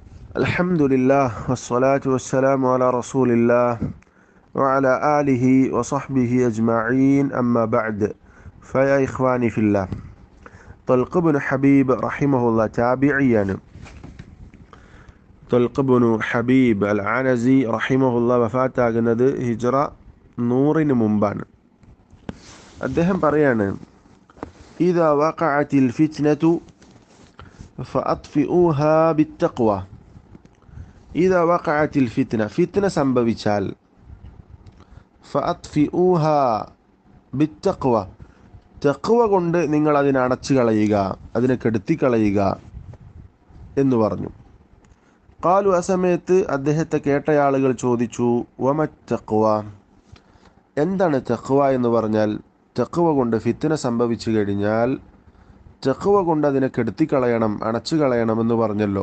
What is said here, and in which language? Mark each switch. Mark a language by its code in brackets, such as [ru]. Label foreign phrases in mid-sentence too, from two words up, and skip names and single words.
[ar] الحمد لله والصلاة والسلام على رسول الله وعلى آله وصحبه أجمعين أما بعد فيا إخواني في الله طلق بن حبيب رحمه الله تابعيا طلق بن حبيب العنزي رحمه الله [ml] വഫാത്താകുന്നത് ഹിജ്റ 100 മുമ്പാണ്. അദ്ദേഹം പറയാണ്, [ar] إذا وقعت الفتنة فأطفئوها بالتقوى. إذا وقعت الفتنة [ml] فتنة സംഭവിച്ചാൽ [ar] فأطفئوها بالتقوى [ml] തഖ്വ കൊണ്ട് നിങ്ങൾ അതിനെ അടച്ചു കളയുക, അതിനെ കെടുത്തി കളയുക എന്ന് പറഞ്ഞു. ഖാലു, ആ സമയത്ത് അദ്ദേഹത്തെ കേട്ട ആളുകൾ ചോദിച്ചു, [ar] وما التقوى, [ml] എന്താണ് തഖ്വ എന്ന് പറഞ്ഞാൽ? തഖ്വ കൊണ്ട് ഫിത്ന സംഭവിച്ചു കഴിഞ്ഞാൽ തഖ്വ കൊണ്ട് അതിനെ കെടുത്തി കളയണം, അടച്ചു കളയണം എന്ന് പറഞ്ഞല്ലോ.